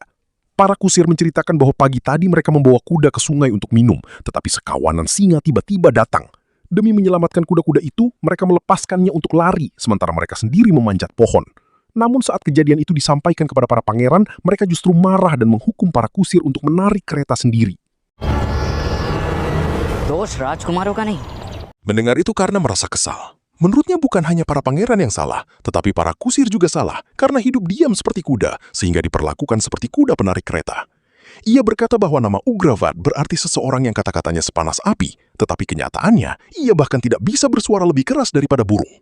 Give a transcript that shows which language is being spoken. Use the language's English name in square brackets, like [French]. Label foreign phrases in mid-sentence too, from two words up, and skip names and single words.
[Indonesian] Para kusir menceritakan bahwa pagi tadi mereka membawa kuda ke sungai untuk minum, tetapi sekawanan singa tiba-tiba datang. Demi menyelamatkan kuda-kuda itu, mereka melepaskannya untuk lari, sementara mereka sendiri memanjat pohon. Namun saat kejadian itu disampaikan kepada para pangeran, mereka justru marah dan menghukum para kusir untuk menarik kereta sendiri. [Hindi] दोष राजकुमारों का नहीं। [Indonesian] Mendengar itu Karna merasa kesal. Menurutnya bukan hanya para pangeran yang salah, tetapi para kusir juga salah karena hidup diam seperti kuda sehingga diperlakukan seperti kuda penarik kereta. Ia berkata bahwa nama Ugravad berarti seseorang yang kata-katanya sepanas api, tetapi kenyataannya ia bahkan tidak bisa bersuara lebih keras daripada burung.